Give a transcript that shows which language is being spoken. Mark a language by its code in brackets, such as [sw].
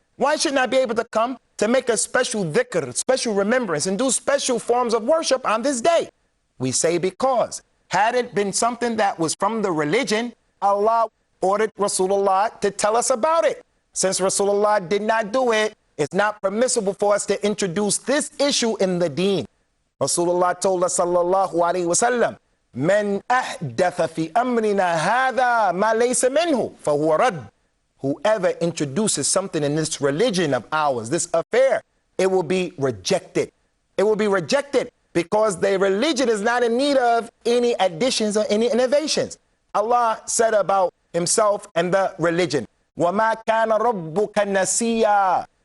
[en] Why shouldn't I be able to come to make a special dhikr, special remembrance, and do special forms of worship on this day? We say because had it been something that was from the religion, Allah ordered Rasulullah to tell us about it. Since Rasulullah did not do it, it's not permissible for us to introduce this issue in the deen. Rasulullah told us sallallahu alaihi wasallam, [ar] من أحدث في أمرنا هذا ما ليس منه فهو رد. [en] Whoever introduces something in this religion of ours, this affair, it will be rejected. It will be rejected because the religion is not in need of any additions or any innovations. Allah said about himself and the religion, [ar] وَمَا كَانَ رَبُّكَ نَسِيًّا.